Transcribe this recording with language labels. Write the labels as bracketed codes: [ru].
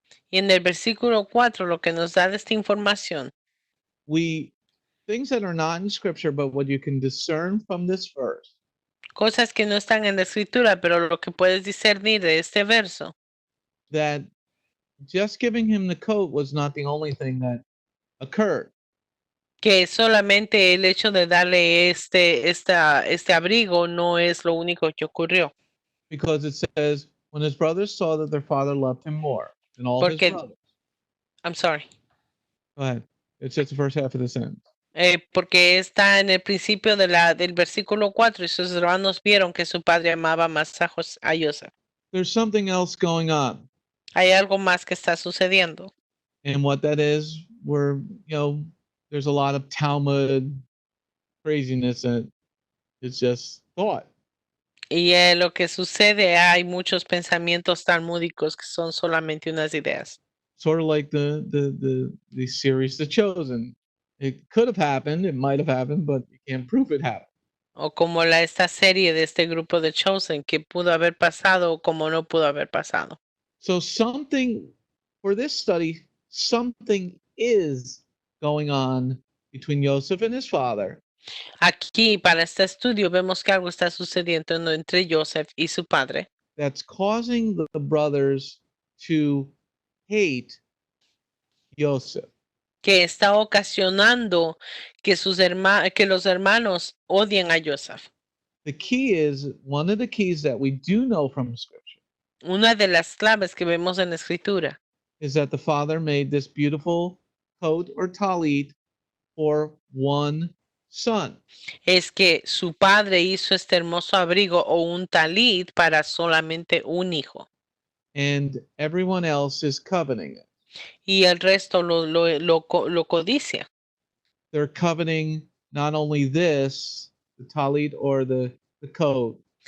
[es] Y en el versículo 4 lo que nos da esta información. [en] Things that are not in scripture, but what you can discern from this verse. [es] Cosas que no están en la escritura, pero lo que puedes discernir de este verso. [en] That just giving him the coat was not the only thing that occurred. [es] Que solamente el hecho de darle este abrigo no es lo único que ocurrió. [en] Because it says, when his brothers saw that their father loved him more than all his brothers. I'm sorry. Go ahead. It's just the first half of the sentence. [es] Porque está en el principio del versículo 4 y sus hermanos vieron que su padre amaba más a Yosef. [en] There's something else going on. [es] Hay algo más que está sucediendo. [en] And what that is, there's a lot of Talmud craziness that it's just thought. [es] Y lo que sucede, hay muchos pensamientos talmúdicos que son solamente unas ideas. [en] Sort of like the series The Chosen. It could have happened, it might have happened, but you can't prove it happened. [es] O como esta serie de este grupo de Chosen, que pudo haber pasado o como no pudo haber pasado. [en] So for this study, something is going on between Yosef and his father. [es] Aquí, para este estudio, vemos que algo está sucediendo entre Yosef y su padre. [en] That's causing the brothers to hate Yosef. [es] Que está ocasionando que los hermanos odien a Yosef. [en] The key is, one of the keys that we do know from Scripture. [es] Una de las claves que vemos en la escritura. [en] Is that the father made this beautiful coat or talit for one son. [es] Es que su padre hizo este hermoso abrigo o un talit para solamente un hijo. [en] And everyone else is coveting it. [es] Y el resto lo codicia. [en] They're coveting not only this, the talit or the coat.